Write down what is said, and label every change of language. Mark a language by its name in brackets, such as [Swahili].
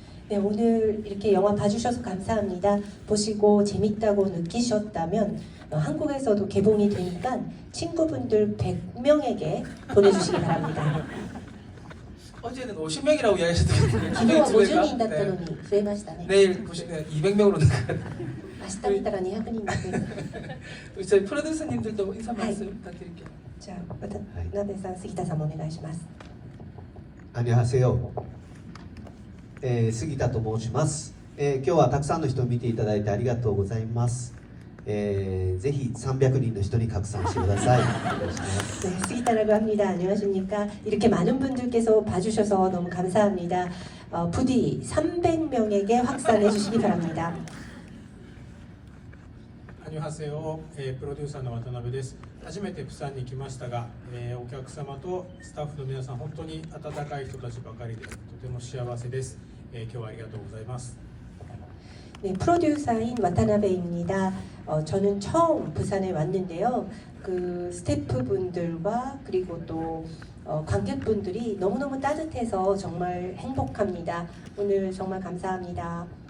[Korean] 네, 오늘 이렇게 영화 봐주셔서 감사합니다. 보시고 재밌다고 느끼셨다면 한국에서도 개봉이 되니까 친구분들 100명에게 보내주시기 바랍니다. 어제는 50명이라고 이야기하셨던데 [Japanese] 昨日は50人だったのに増えましたね。 [Korean] 내일 보시면 200명으로 늘어요. [Japanese] 明日見たら200人に増える。 [Korean] 우리 저희 프로듀서님들도 인사 말씀 부탁드릴게요. [Japanese] じゃあ渡辺さん、杉田さんもお願いします。 [Korean] 안녕하세요. [Japanese] 杉田と申します。今日はたくさんの人を見ていただいてありがとうございます。ぜひ300人の人に拡散してください。よろしくお願いします。 [Korean] 네,杉田라고 합니다. 안녕하십니까? 이렇게 많은 분들께서 봐주셔서 너무 감사합니다. 부디 300명에게 확산해 주시기 바랍니다. 안녕하세요. [Japanese] プロデューサーの渡辺です。初めてプサンに来ましたが、お客様とスタッフの皆さん本当に温かい人たちばかりでとても幸せです。今日はありがとうございます。 [Korean] 네, 프로듀서인 와타나베입니다. 저는 처음 부산에 왔는데요. 그 스태프분들과 그리고 또 관객분들이 너무너무 따뜻해서 정말 행복합니다. 오늘 정말 감사합니다.